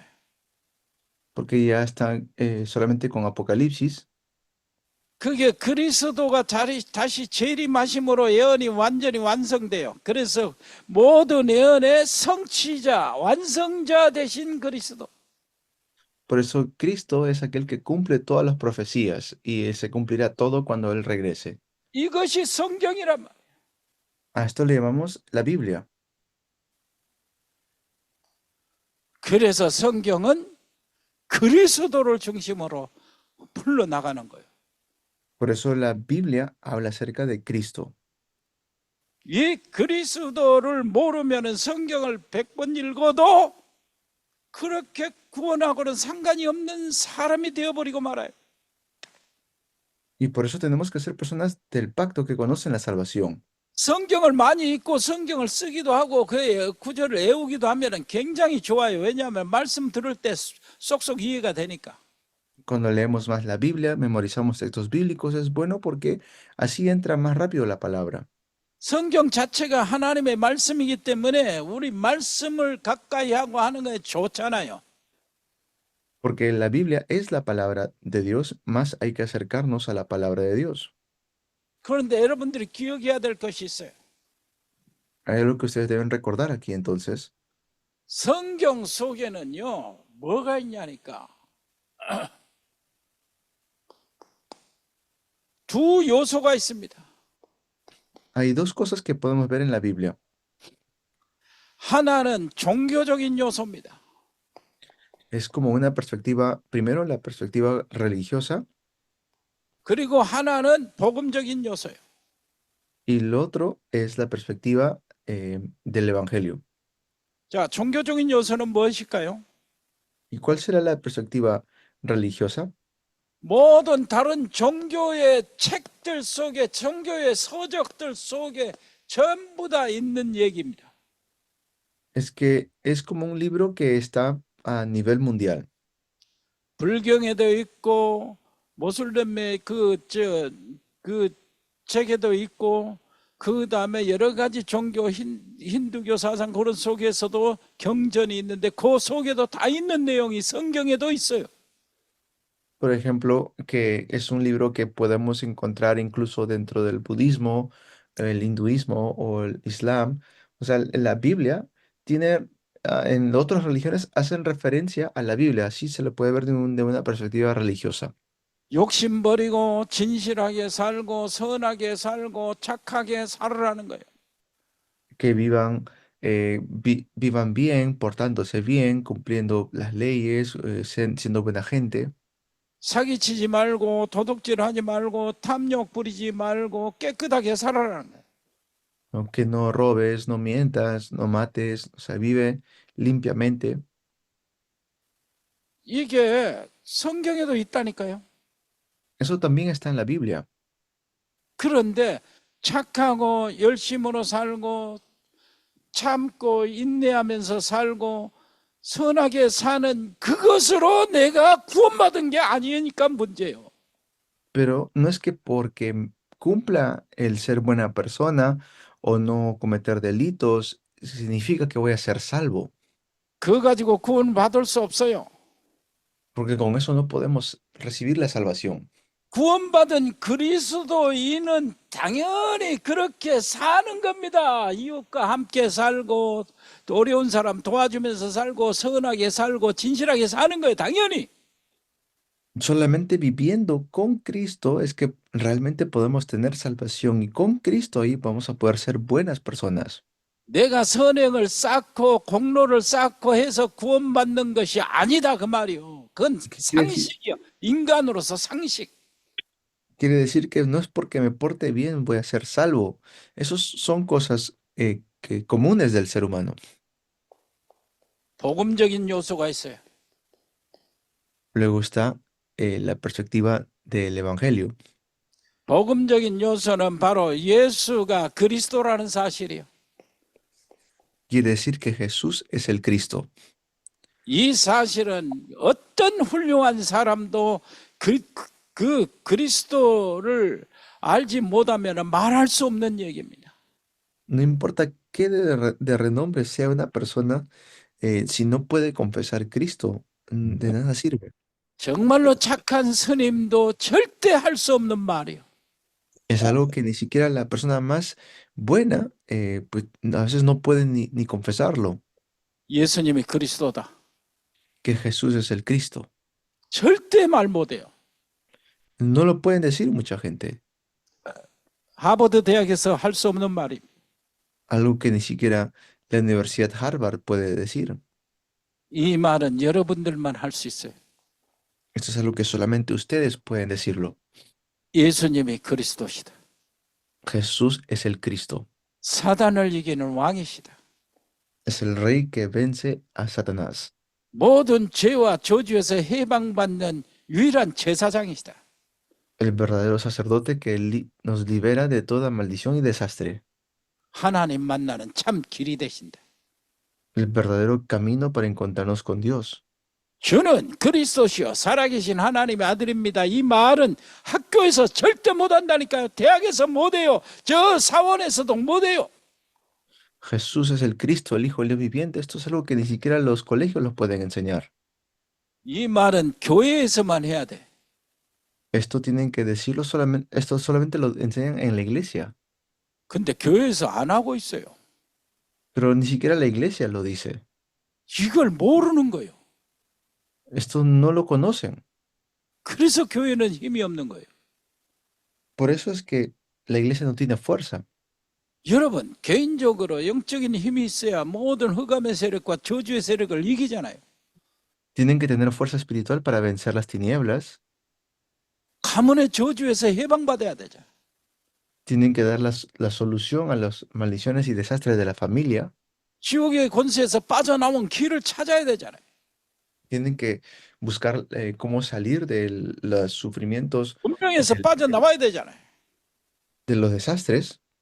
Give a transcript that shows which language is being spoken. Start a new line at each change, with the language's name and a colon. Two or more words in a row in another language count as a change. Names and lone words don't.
Spanish: Porque ya están solamente con Apocalipsis.
Korean: 그게 그리스도가 다시 재림하심으로 예언이 완전히 완성돼요. 그래서 모든 예언의 성취자, 완성자 되신 그리스도.
Spanish: Por eso Cristo es aquel que cumple todas las profecías y se cumplirá todo cuando Él regrese.
Korean: 이것이 성경이란 말이에요.
Spanish: A esto le llamamos la Biblia.
Korean: 그래서 성경은 그리스도를 중심으로 풀러나가는 거예요.
Spanish: Por eso la Biblia habla acerca de Cristo.
Korean: 이 그리스도를 모르면 성경을 100번 읽어도 그렇게 구원하고는 상관이 없는 사람이 되어버리고 말아요.
Spanish: Y por eso tenemos que ser personas del pacto que conocen la salvación.
Korean: 성경을 많이 읽고 성경을 쓰기도 하고 그 구절을 외우기도 하면 굉장히 좋아요. 왜냐하면 말씀 들을 때 쏙쏙 이해가 되니까.
Spanish: Cuando leemos más la Biblia, memorizamos textos bíblicos, es bueno porque así entra más rápido la palabra.
Korean: 성경 자체가 하나님의 말씀이기 때문에 우리 말씀을 가까이 하고 하는 게 좋잖아요.
Spanish: Porque la Biblia es la palabra de Dios, más hay que acercarnos a la palabra de Dios.
Korean: 그런데 여러분들이 기억해야 될 것이 있어요.
Spanish: Hay algo que ustedes deben recordar aquí entonces.
Korean: 성경 속에는요, 뭐가 있냐니까. 두 요소가 있습니다.
Spanish: Hay dos cosas que podemos ver en la Biblia.
Korean: 하나는 종교적인 요소입니다.
Spanish: Es como una perspectiva, primero la perspectiva religiosa
Korean: 그리고 하나는 복음적인 요소예요.
Spanish: y lo otro es la perspectiva del Evangelio.
Korean: 자, 종교적인 요소는 무엇일까요?
Spanish: ¿Y cuál será la perspectiva religiosa?
Korean: 모든 다른 종교의 책들 속에, 종교의 서적들 속에 전부 다 있는 얘기입니다.
Spanish: Es que es como un libro que está a nivel mundial.
Korean: 불경에도 있고 모슬렘의 그 책에도 있고 그 다음에 여러 가지 종교 힌두교 사상 그런 속에서도 경전이 있는데 그 속에도 다 있는 내용이 성경에도 있어요.
Spanish: Por ejemplo, que es un libro que podemos encontrar incluso dentro del budismo, el hinduismo o el islam. O sea, la Biblia tiene, en otras religiones hacen referencia a la Biblia, así se lo puede ver de una perspectiva religiosa.
Korean: 욕심 버리고 진실하게 살고 선하게 살고 착하게 살으라는 거예요.
Spanish: Que vivan, vivan bien, portándose bien, cumpliendo las leyes, siendo buena gente.
Korean: 사기치지 말고 도둑질하지 말고 탐욕 부리지 말고 깨끗하게 살아라는 거예요.
Spanish: ¿No? Que no robes, no mientas, no mates, o sea, vive limpiamente.
Korean: 이게 성경에도 있다니까요.
Spanish: Eso también está en la Biblia.
Korean: 그런데 착하고 열심으로 살고 참고 인내하면서 살고 선하게 사는 그것으로 내가 구원받은 게 아니니까 문제예요.
Spanish: Pero no es que porque cumpla el ser buena persona o no cometer delitos, significa que voy a ser salvo,
Korean: 그거 가지고 구원받을 수 없어요.
Spanish: porque con eso no podemos recibir la salvación.
Korean: 구원받은 그리스도인은 당연히 그렇게 사는 겁니다. 이웃과 함께 살고 또 어려운 사람 도와주면서 살고 선하게 살고 진실하게 사는 거예요. 당연히.
Spanish: Solamente viviendo con Cristo es que realmente podemos tener salvación y con Cristo ahí vamos a poder ser buenas personas.
Korean: 내가 선행을 쌓고 공로를 쌓고 해서 구원받는 것이 아니다 그 말이요. 그건 상식이요. 인간으로서 상식.
Spanish: Quiere decir que no es porque me porte bien voy a ser salvo. Esos son cosas comunes del ser humano.
Korean: 복음적인 요소가 있어요.
Spanish: Luego está la perspectiva del Evangelio.
Korean: 복음적인 요소는 바로 예수가 그리스도라는 사실이에요.
Spanish: Quiere decir que Jesús es el Cristo.
Korean: 이 사실은 어떤 훌륭한 사람도 그 그리스도를 알지 못하면 말할 수 없는 얘기입니다.
Spanish: No importa qué de renombre sea una persona, si no puede confesar Cristo, de nada sirve.
Korean: 정말로 착한 스님도 절대 할 수 없는 말이에요.
Spanish: Es algo que ni siquiera la persona más buena, pues a veces no puede ni confesarlo,
Korean: 예수님이 그리스도다.
Spanish: que Jesús es el Cristo.
Korean: 절대 말 못해요.
Spanish: No lo pueden decir mucha gente.
Korean: 하버드 대학에서 할 수 없는 말입니다.
Spanish: Algo que ni siquiera la Universidad Harvard puede decir.
Korean: 이 말은 여러분들만 할 수 있어요.
Spanish: Esto es algo que solamente ustedes pueden decirlo.
Korean: 예수님이 그리스도시다.
Spanish: Jesús es el Cristo.
Korean: 사단을 이기는 왕이시다.
Spanish: Es el rey que vence a Satanás.
Korean: 모든 죄와 저주에서 해방받는 유일한 제사장이시다.
Spanish: El verdadero sacerdote que nos libera de toda maldición y desastre.
Korean: 하나님 만나는 참 길이 되신다.
Spanish: El verdadero camino para encontrarnos con Dios.
Korean: 주는 그리스도시요 살아계신 하나님의 아들입니다. 이 말은 학교에서 절대 못한다니까요. 대학에서 못해요. 저 사원에서도 못해요.
Spanish: Jesús es el Cristo, el Hijo, el Dios viviente. Esto es algo que ni siquiera los colegios los pueden enseñar.
Korean: 이 말은 교회에서만 해야 돼.
Spanish: Esto tienen que decirlo solamente, esto solamente lo enseñan en la iglesia.
Korean: 근데 교회에서 안 하고 있어요.
Spanish: Pero ni siquiera la iglesia lo dice.
Korean: 이걸 모르는 거예요.
Spanish: Esto no lo conocen.
Korean: 그래서 교회는 힘이 없는 거예요.
Spanish: Por eso es que la iglesia no tiene fuerza.
Korean: 여러분, 개인적으로 영적인 힘이 있어야 모든 흑암의 세력과 저주의 세력을 이기잖아요.
Spanish: Tienen que tener fuerza espiritual para vencer las tinieblas.
Korean: 가문의 저주에서 해방받아야 되죠.
Spanish: Tienen que dar la solución a las maldiciones y desastres de la familia.
Korean: 지옥의 권세에서 빠져나온 길을 찾아야 되잖아요.
Spanish: Tienen que buscar cómo salir de los sufrimientos,
Korean: 운명에서
Spanish: del-
Korean: 빠져나와야 되잖아요.
Spanish: de los desastres.